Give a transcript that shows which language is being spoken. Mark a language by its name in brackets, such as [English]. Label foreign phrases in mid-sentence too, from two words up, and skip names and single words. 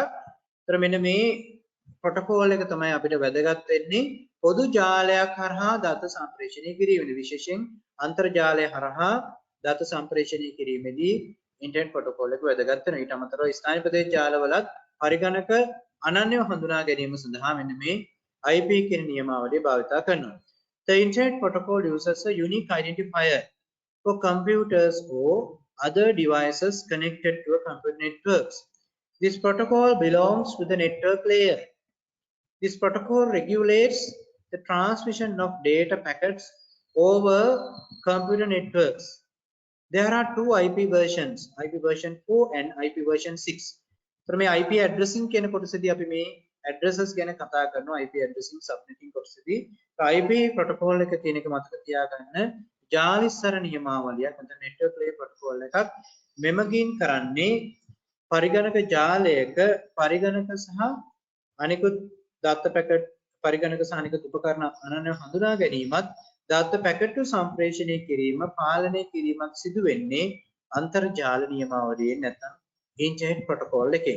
[Sinhala] ඒතර මෙන්න මේ protocol එක තමයි අපිට වැදගත් වෙන්නේ පොදු ජාලයක් හරහා දත සම්ප්‍රේෂණය කිරීමේදී විශේෂයෙන් අන්තර්ජාලය හරහා දත සම්ප්‍රේෂණය කිරීමේදී [English] internet protocol [Sinhala] එක වැදගත් වෙනවා. ඊට අමතරව ස්ථානික ප්‍රදේශ ජාලවලත් පරිගණක අනන්‍යව හඳුනා ගැනීම සඳහා මෙන්න මේ IP කියන නියමාවලිය භාවිත කරනවා. [English] The internet protocol uses a unique identifier for computers or other devices connected to a computer networks. This protocol belongs to the network layer. This protocol regulates the transmission of data packets over computer networks. There are two IP versions, IP version 4 and IP version 6. [Sinhala] So මේ [English] IP addressing [Sinhala] කියන කොටසදී අපි මේ addresses ගැන කතා කරනවා [English] IP addressing subnetting [Sinhala] කොටසදී. IP protocol එක කියන එක මතක තියාගන්න ජාලිස්තර නියමාවලියක් නැත්නම් [English] network layer protocol [Sinhala] එකක් මෙමගින් කරන්නේ පරිගණක ජාලයක පරිගණක සහ අනිකුත් දත්ත පැකට් පරිගණක සහ අනිකුත් උපකරණ අනන්‍යව හඳුනා ගැනීමත් දත්ත පැකට් සම්ප්‍රේෂණය කිරීම පාලනය කිරීමත් සිදු වෙන්නේ අන්තර්ජාල නියමාවලියෙන් නැත්නම් [English] internet protocol [Sinhala] එකෙන්.